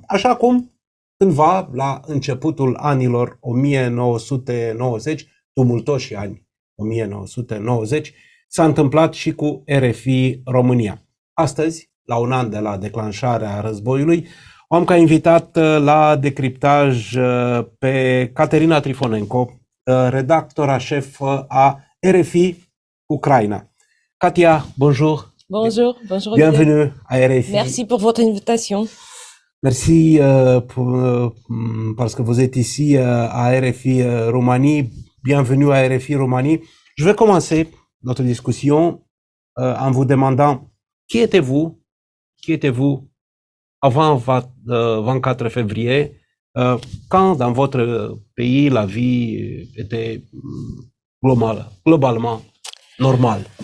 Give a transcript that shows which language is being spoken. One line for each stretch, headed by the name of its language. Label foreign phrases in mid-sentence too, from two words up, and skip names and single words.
Romanian: Așa cum cândva, la începutul anilor 1990, tumultoși ani 1990, s-a întâmplat și cu RFI România. Astăzi, la un an de la declanșarea războiului, o am ca invitat la Decriptaj pe Caterina Trifonenko, redactora șef a RFI Ucraina.
French: Katia, bonjour. Bonjour, bonjour. Bienvenue à RFI. Merci pour votre invitation. Merci parce que vous êtes ici à RFI Roumanie. Bienvenue à RFI Roumanie. Je vais commencer notre discussion en vous demandant qui étiez-vous avant 24 février, quand dans votre pays la vie était globalement normale.